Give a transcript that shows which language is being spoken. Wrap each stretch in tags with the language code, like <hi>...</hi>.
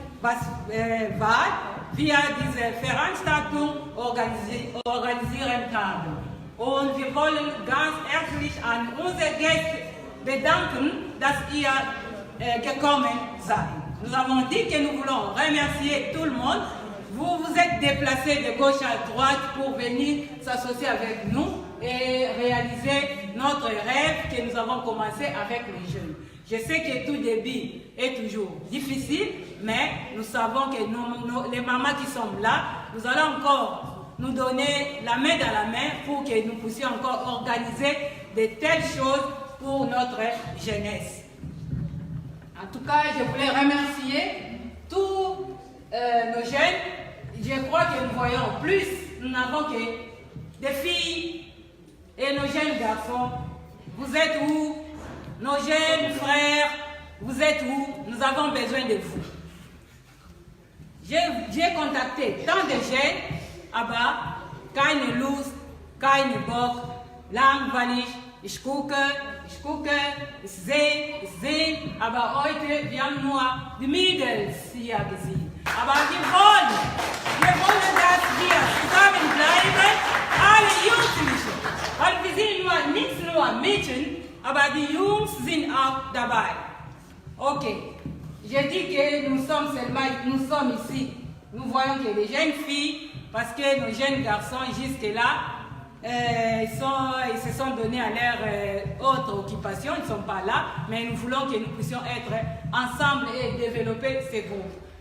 <de>Was war, wir diese Veranstaltung organisieren haben. Und wir wollen ganz herzlich an unsere Gäste bedanken, dass ihr gekommen seid.</de> <fr>Nous avons dit que nous voulons remercier tout le monde. Vous vous êtes déplacés de gauche à droite pour venir s'associer avec nous et réaliser notre rêve que nous avons commencé avec les jeunes. Je sais que tout début est toujours difficile, mais nous savons que les mamans qui sont là, nous allons encore nous donner la main dans la main pour que nous puissions encore organiser de telles choses pour notre jeunesse. En tout cas, je voulais remercier tous nos jeunes. Je crois que nous voyons plus, nous n'avons que des filles et nos jeunes garçons. Vous êtes où? Nos jeunes frères, vous êtes où? Nous avons besoin de vous. J'ai contacté tant de jeunes.</fr> <de>Aber keine Lust, keine Bock, langweilig, ich gucke, ich sehe, aber heute, wir haben nur die Mädels hier gesehen. Aber wir wollen, dass wir zusammenbleiben, alle Jugendlichen, weil wir sind nur nichts aber die Jungs sind auch dabei.</de> <fr>Ok, j'ai dit que nous sommes ici. Nous voyons que les jeunes filles, parce que nos jeunes garçons jusque-là, ils se sont donnés à leur autre occupation, ils ne sont pas là, mais nous voulons que nous puissions être ensemble et développer ces groupes.</fr>